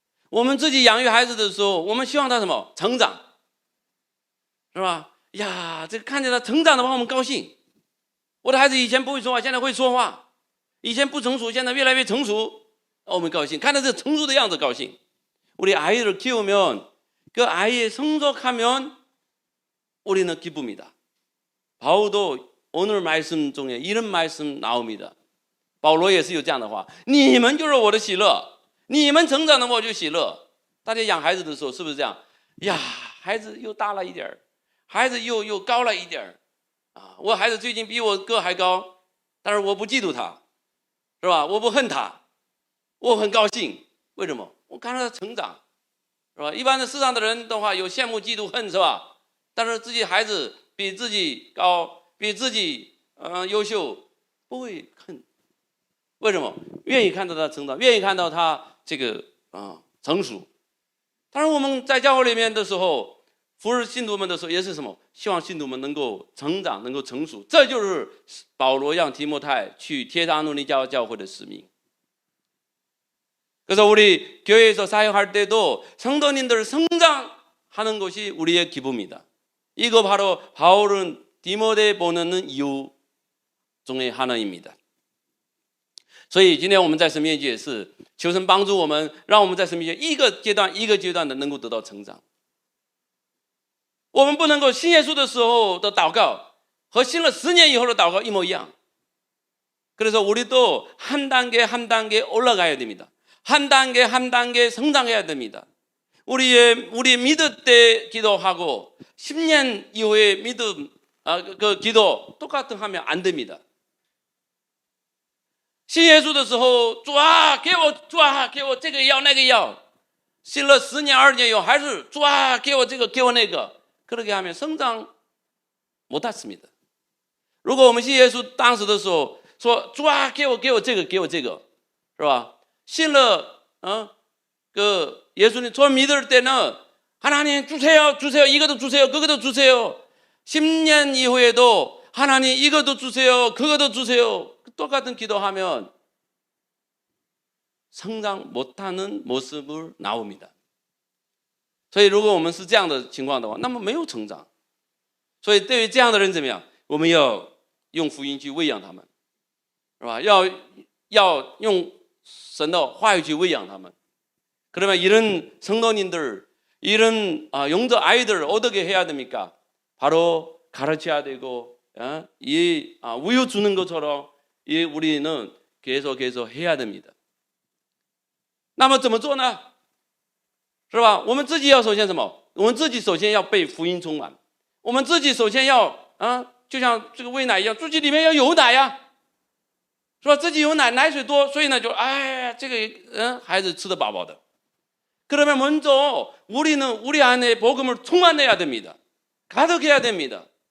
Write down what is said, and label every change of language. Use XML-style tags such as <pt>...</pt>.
<zh>我们自己养育孩子的时候，我们希望他什么？成长，是吧？呀，这个看见他成长的话我们高兴。我的孩子以前不会说话，现在会说话，以前不成熟，现在越来越成熟，我们高兴。看到这成熟的样子高兴。</zh> <ko>우리 아이를 키우면 그 아이의 성적하면 우리는 기쁩니다. 바울도 오늘 말씀 중에 이런 말씀 나옵니다.</ko> <zh>保罗也是有这样的话，你们就是我的喜乐，你们成长的我就喜乐。大家养孩子的时候是不是这样？呀，孩子又大了一点，孩子又高了一点啊！我孩子最近比我个还高，但是我不嫉妒他，是吧？我不恨他，我很高兴。为什么？我看到他成长，是吧？一般的世上的人的话有羡慕、嫉妒、恨，是吧？但是自己孩子比自己高，比自己优秀，不会恨。为什么？愿意看到他成长，愿意看到他这个成熟。当然我们在教会里面的时候，服侍信徒们的时候，也是什么？希望信徒们能够成长，能够成熟。这就是保罗让提摩太去帖撒罗尼迦教会的使命。</zh> <ko>그래서 우리 교회에서 사역할 때도 성도님들 성장하는 것이 우리의 기쁨이다. 이거 바로 바울은 디모데 보내는 이유 중에 하나입니다.</ko> <zh>所以今天我们在神面前也是求神帮助我们，让我们在神面前一个阶段一个阶段的能够得到成长。我们不能够信耶稣的时候的祷告和信了10年以后的祷告一模一样。</zh> <ko>그래서 우리도 한 단계 한 단계 올라가야 됩니다. 한 단계 한 단계 성장해야 됩니다. 우리 믿을 때 기도하고 10년 이후에 믿음 그 기도 똑같은 하면 안 됩니다.</ko> <zh>信耶稣的时候，主啊，给我这个要那个要，信了10年20年以后还是主啊，给我这个给我那个，</zh> <ko>그렇게 하면 성장 못했습니다.</ko> <zh>如果我们信耶稣当时的时候说主啊，给我这个给我这个，是吧？信了</zh> <ko>그 예수님 저 믿을 때는 하나님 주세요 이것도 주세요 그것도 주세요. 10년 이후에도 하나님 이것도 주세요 그것도 주세요. 똑같은 기도하면 성장 못하는 모습을 나옵니다.</ko> <zh>所以如果我们是这样的情况的话，那么没有成长。所以对于这样的人怎么样？我们要用福音去喂养他们，是吧？要用神的话语去喂养他们。</zh> <ko>그러면 이런 성도님들, 이런 영적 아이들 어떻게 해야 됩니까? 바로 가르쳐야 되고, 이 우유 주는 것처럼 우리는 계속 해야 됩니다.</ko> <zh>那么怎么做呢？是吧？我们自己要首先什么？我们自己首先要被福音充满，我们自己首先要就像这个喂奶一样，自己里面要有奶呀，是吧？自己有奶水多，所以呢就这个孩子吃得饱饱的。</zh> <ko>그러면 먼저 우리는 우리 안에 복음을 충만해야 됩니다. 가득해야 됩니다.</ko>